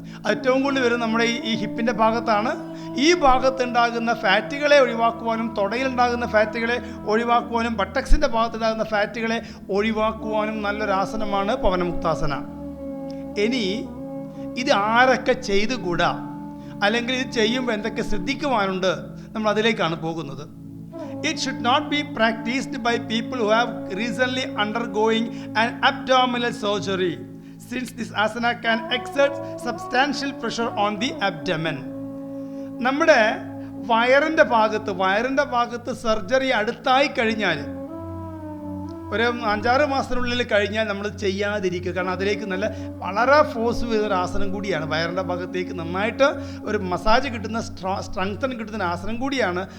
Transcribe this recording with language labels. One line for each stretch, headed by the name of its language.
Malayalam: ഏറ്റവും കൂടുതൽ വരുന്നത് നമ്മുടെ ഈ ഹിപ്പിൻ്റെ ഭാഗത്താണ്. ഈ ഭാഗത്തുണ്ടാകുന്ന ഫാറ്റുകളെ ഒഴിവാക്കുവാനും, തുടയിലുണ്ടാകുന്ന ഫാറ്റുകളെ ഒഴിവാക്കുവാനും, ബട്ടക്സിൻ്റെ ഭാഗത്തുണ്ടാകുന്ന ഫാറ്റുകളെ ഒഴിവാക്കുവാനും നല്ലൊരാസനമാണ് പവനമുക്താസന. ഇനി ഇത് ആരൊക്കെ ചെയ്തുകൂടാ, അല്ലെങ്കിൽ ഇത് ചെയ്യുമ്പോൾ എന്തൊക്കെ ശ്രദ്ധിക്കുവാനുണ്ട്, നമ്മൾ അതിലേക്കാണ് പോകുന്നത്.
English: It should not be practiced by people who have recently undergoing an abdominal surgery, since this asana can exert substantial pressure on the abdomen.
Malayalam: നമ്മുടെ വയറിൻ്റെ ഭാഗത്ത് സർജറി അടുത്തായി കഴിഞ്ഞാൽ, ഒരു 5-6 മാസത്തിനുള്ളിൽ കഴിഞ്ഞാൽ നമ്മൾ ചെയ്യാതിരിക്കുക. കാരണം അതിലേക്ക് വളരെ ഫോഴ്സ് ചെയ്തൊരു ആസനം കൂടിയാണ്. വയറിൻ്റെ ഭാഗത്തേക്ക് നന്നായിട്ട് ഒരു മസാജ് കിട്ടുന്ന, സ്ട്രെങ്തൻ കിട്ടുന്ന ആസനം കൂടിയാണ്.